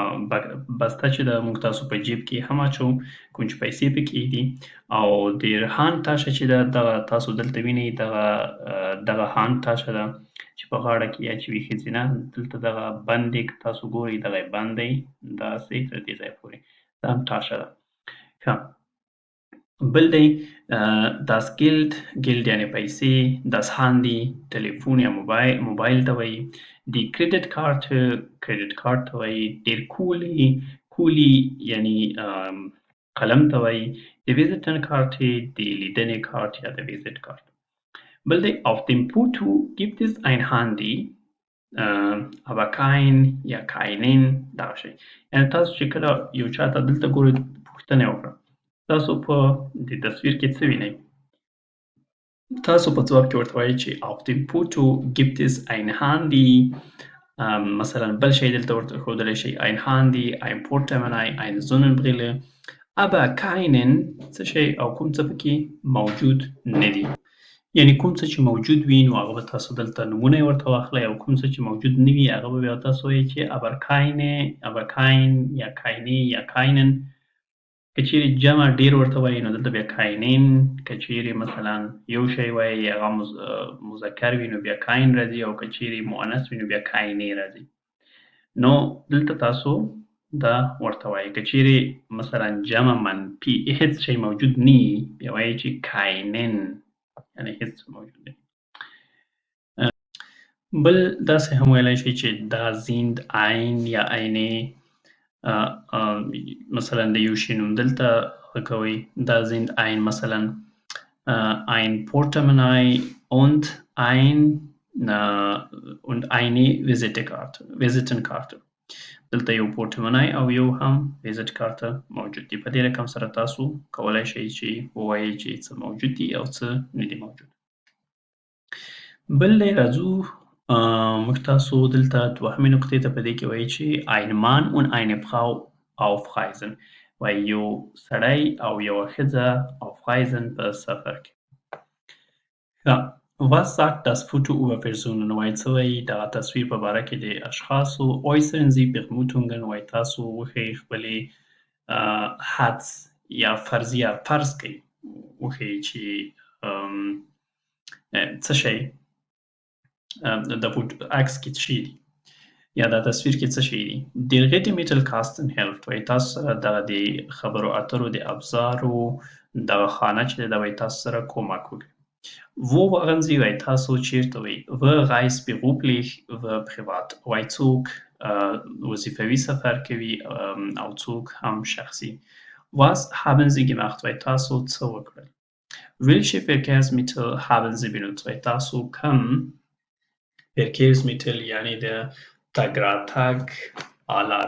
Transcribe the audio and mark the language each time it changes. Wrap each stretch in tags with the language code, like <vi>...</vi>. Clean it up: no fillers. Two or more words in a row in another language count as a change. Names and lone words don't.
<ps>بسته چې ده موږ تاسو په جیب کې هم اچوو کوم چې پیسې پکې دي او د هاند تاشه چې ده دغه تاسو دلته وینئ دغه هاند تاشه ده چې په غاړه کې اچوي ښځینه دلته دغه بند دی که تاسو ګورئ دغه بند دی داسې تر دې ځایه پورې دا هم تاشه ده ښه بل دی</ps> <de>das Geld</de> <ps>یعنې پیسې</ps> <de>das Handy</de> <ps>تلیفون یا موبایل ته وایي</ps> <de>die Kreditkarte</de> <ps>ته وایي</ps> <de>der Kuli</de> <ps>یعنې قلم ته وایي د Visitenkarte د لیدنې کارت یا د ویزیټ کارت بل دی</ps> <de>auf dem Foto gibt es ein Handy aber keinen</de> <ps>دغه شی یعنې تاسو چې کله یو چا ته دلته ګورئ پوښتنه یې وکړه تاسو په د تصویر کې څه وینئ تاسو په ځواب کې ورته وایئ چې</ps> <de>auf dem Foto gibt es ein Handy</de> <ps>مثلا بل شی دلته ورته ښودلی شئ</ps> <de>ein Handy ein Portemonnaie eine Sonnenbrille aber keinen</de> <ps>څه شی او کوم څه پکې موجود نه دي یعنې کوم څه چې موجود وي نو هغه به تاسو دلته نومونه یې ورته واخلئ او کوم څه چې موجود نه وي هغه به بیا تاسو وایئ چې</ps> <de>aber kein</de> <ps>یا keine یا keinen که چیرې جمع ډېر ورته وایي نو دلته بیا keinen که چیرې مثلا یو شی وایي هغه مذکر وي نو بیا kein راځي او که چیرې مؤنث وي نو بیا keine راځي نو دلته تاسو دا ورته وایي که چیرې مثلا جمع منفي هیڅ شی موجود نه وي بیا وایي چې keinen یعنې هیڅ موجود نه بل داسې هم ویلی شئ چې</ps> <de>da sind ein</de> <ps>یا eine مثلا د یو شي نوم دلته کوئ</ps> <de>da sind ein</de> <ps>مثلا</ps> <de>ein Portemonnaie und eine Visitenkarte</de> <ps>دلته یو پورټمنای او یو هم ویزیټ کارت موجود دي په دې رقم سره تاسو کولی شئ چې ووایئ چې څه موجود دي او څه نه دي موجود بل دی راځو موږ تاسو دلته دوهمې نقطې ته په دې کې وایي چې</ps> <de>ein Mann und eine Frau auf Reisen</de> <ps>وایي یو سړی او یوه ښځه</ps> <de>auf Reisen</de> <ps>په سفر کې</ps> <de>Was sagt das Foto über Personen</de> <ps>وایي څه وایي دغه تصویر په باره کې د اشخاصو</ps> <de>äußern Sie Vermutungen</de> <ps>وایي تاسو وښیئ خپلې حدس یا فرضیه فرض کړئ وښیئ چې څه شی د عکس کې څه شي دي یا د تصویر کې څه شي دي</ps> <de>Der Redemittelkasten hilft</de> <ps>وایي تاسو سره دغه د خبرو اترو د ابزارو دغه خانه چې ده وایي تاسو سره کومک وکړي</ps> <de>Wo waren Sie</de> <ps>وایي تاسو چیرته وئ</ps> <de>Wer reist beruflich wer privat</de> <ps>وایي څوک وظیفوي سفر کوي او څوک هم شخصي</ps> <de>Was haben Sie gemacht</de> <ps>وایي تاسو څه وکړل</ps> <de>Welche Verkehrsmittel haben Sie benutzt</de> <ps>وایي تاسو کوم Verkehrsmittel یعنې د تګ راتګ آلات</ps>